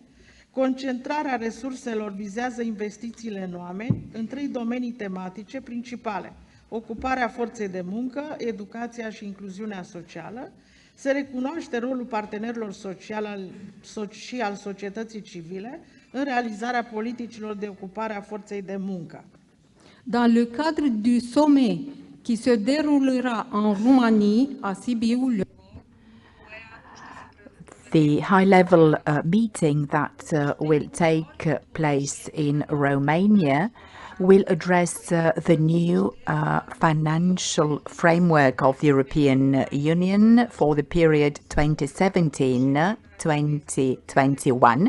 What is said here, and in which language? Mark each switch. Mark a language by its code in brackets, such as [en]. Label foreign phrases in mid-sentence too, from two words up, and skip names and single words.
[ro] Concentrarea resurselor vizează investițiile în oameni în 3 domenii tematice principale: ocuparea forței de muncă, educația și incluziunea socială. Se recunoaște rolul partenerilor sociali și al societății civile în realizarea politicilor de ocupare a forței de muncă. [fr] Dans le cadre du sommet qui se déroulera en Roumanie, à Sibiu, [en] The high-level meeting that will take place in Romania will address the new financial framework of the European Union for the period 2017-2021.